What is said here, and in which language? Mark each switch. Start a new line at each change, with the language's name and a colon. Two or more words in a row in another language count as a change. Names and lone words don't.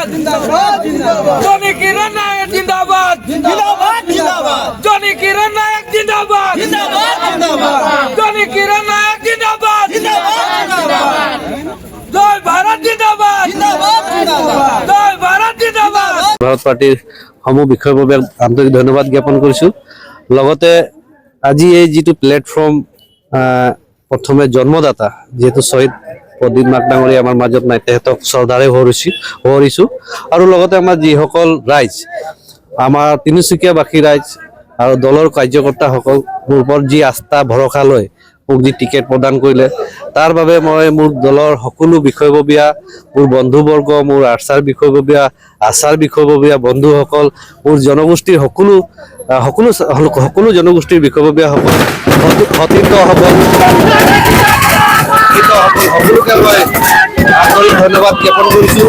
Hindi: जिंदाबाद जिंदाबाद जॉनी किरण नायक जिंदाबाद जिंदाबाद जिंदाबाद जॉनी किरण नायक जिंदाबाद जिंदाबाद जिंदाबाद जॉनी किरण नायक जिंदाबाद जिंदाबाद जिंदाबाद जय भारत जिंदाबाद जिंदाबाद जिंदाबाद जय भारत जिंदाबाद
Assamese: ভাৰত পাৰ্টিৰ সমূহ বিষয়ৰ বাবে আন্তৰিক ধন্যবাদ জ্ঞাপন কৰিছোঁ। লগতে আজি এই যিটো প্লেটফৰ্ম প্ৰথমে জন্মদাতা যিহেতু শ্বহীদ প্ৰদীপ নাথ ডাঙৰীয়া আমাৰ মাজত নাই, তেখেতক শ্ৰদ্ধাৰে সোঁৱৰিছোঁ। আৰু লগতে আমাৰ যিসকল ৰাইজ, আমাৰ তিনিচুকীয়াবাসী ৰাইজ আৰু দলৰ কাৰ্যকৰ্তাসকল মোৰ ওপৰত যি আস্থা ভৰসা লৈ মোক যি টিকেট প্ৰদান কৰিলে, তাৰ বাবে মই মোৰ দলৰ সকলো বিষয়ববীয়া, মোৰ বন্ধুবৰ্গ, মোৰ আৰ্চাৰ বিষয়ববীয়া, আচাৰ বিষয়ববীয়া বন্ধুসকল, মোৰ জনগোষ্ঠীৰ সকলো জনগোষ্ঠীৰ বিষয়ববীয়াসকল, সতীৰ্থসকল, সকলোকে মই আন্তৰিক ধন্যবাদ জ্ঞাপন কৰিছোঁ।